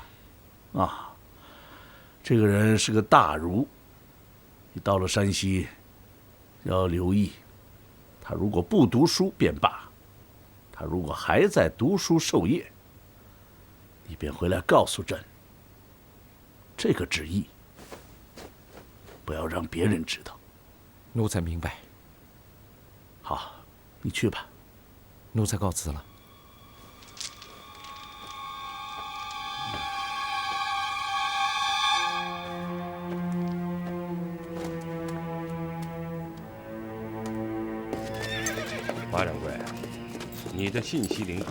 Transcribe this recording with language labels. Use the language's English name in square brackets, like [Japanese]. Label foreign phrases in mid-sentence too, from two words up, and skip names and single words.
[Chinese] 啊，這個人是個大儒，你到了山西，要留意，他如果不讀書便罷，他如果還在讀書授業，你便回來告訴朕。這個旨意，不要讓別人知道。奴才明白。好，你去吧。奴才告辭了。马掌柜，你的信息灵通。